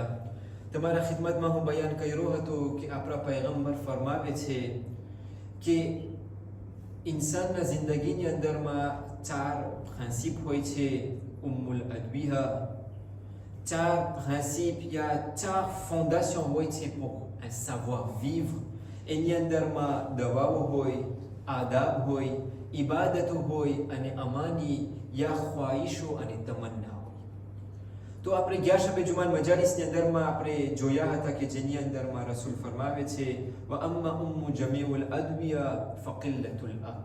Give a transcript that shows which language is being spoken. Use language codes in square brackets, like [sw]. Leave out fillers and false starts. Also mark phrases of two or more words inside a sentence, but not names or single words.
[gu] તમારા ખિદમતમાં હું બયાન કર્યો હતો કે આપણા પૈગંબર ફરમાવે છે કે ઇન્સાનના જિંદગીની અંદરમાં ચાર પ્રિન્સિપ હોય છે. [ar] أم الأدوية, [gu] ચાર પ્રિન્સિપ या ચાર ફોન્ડેશન હોય છે [fr] pour un savoir vivre. [gu] એની અંદરમાં દવાઓ હોય, આદાબ હોય, ઇબાદતો હોય અને અમાની યા ખ્વાહિશો અને તમન્ના હોય. તો આપણે ગયા શબે જુમાન મજાલિસની અંદરમાં આપણે જોયા હતા કે જેની અંદરમાં રસૂલ ફરમાવે છે, [ar] وأما أم جميع الأدوية فقلة الأكل.